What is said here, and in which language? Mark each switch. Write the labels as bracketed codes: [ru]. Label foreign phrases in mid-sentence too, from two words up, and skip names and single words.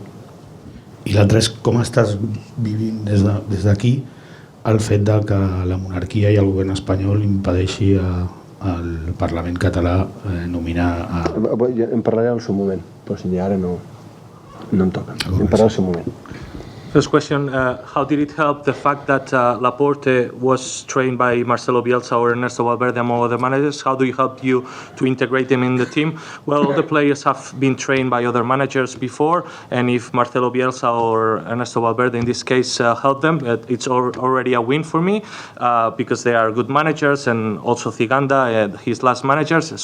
[ca] I l'altre és com estàs vivint des d'aquí el fet de que la monarquia i el govern espanyol impedeixi al Parlament català nominar En parlaré al seu moment, però si ara no em toca. En parlaré al seu moment. [en] First question, how did it help the fact that Laporte was trained by Marcelo Bielsa or Ernesto Valverde among other managers? How do you help you to integrate them in the team? Well, all the players have been trained by other managers before, and if Marcelo Bielsa or Ernesto Valverde in this case help them, it's already a win for me because they are good managers, and also Ciganda, his last managers.